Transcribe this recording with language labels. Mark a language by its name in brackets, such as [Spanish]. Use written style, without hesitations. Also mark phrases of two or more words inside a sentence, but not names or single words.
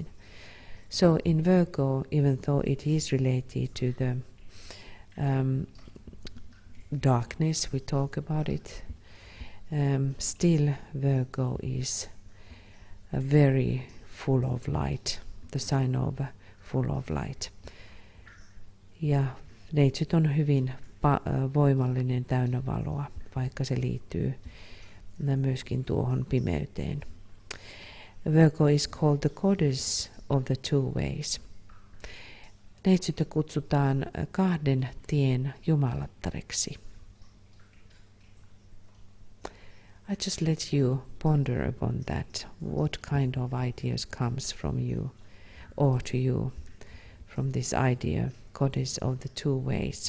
[English] So in Virgo, even though it is related to the darkness, we talk about it, still Virgo is very full of light, the sign of full of light. [Finnish] Ja neitsyt on hyvin voimallinen, täynnä valoa, vaikka se liittyy myöskin tuohon pimeyteen. [English] Virgo is called the goddess of the two ways. [Finnish] Neitsyttä kutsutaan kahden tien jumalattareksi. [English] I just let you ponder upon that. What kind of ideas comes from you or to you from this idea, goddess of the two ways.